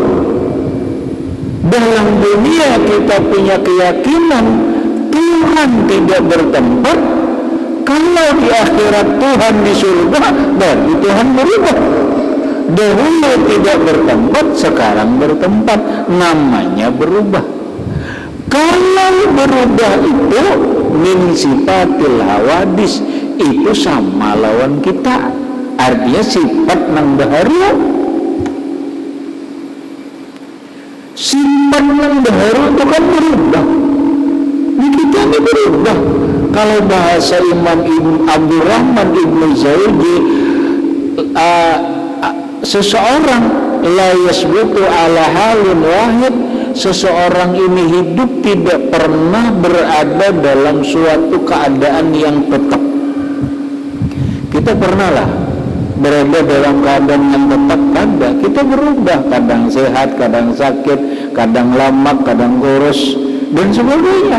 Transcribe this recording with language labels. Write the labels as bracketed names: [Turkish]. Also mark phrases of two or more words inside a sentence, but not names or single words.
[Indonesian] Dalam dunia kita punya keyakinan Tuhan tidak bertempat. Kalau di akhirat Tuhan di surga, berarti Tuhan berubah. Dahulu tidak bertempat, sekarang bertempat, namanya berubah. Kalau berubah itu [Arabic] من صفات الحوادث, [Indonesian] itu sama lawan kita, artinya sifat nang baharu. Sifat nang baharu itu kan berubah, di kita ini berubah. Kalau bahasa Imam Abdurrahman Ibnu Zawji, seseorang [Arabic] لا يثبت على حال واحد, [Indonesian] seseorang ini hidup tidak pernah berada dalam suatu keadaan yang tetap. Kita pernah lah berada dalam keadaan yang tetap, ada kita berubah, kadang sehat, kadang sakit, kadang lama, kadang kurus dan sebagainya.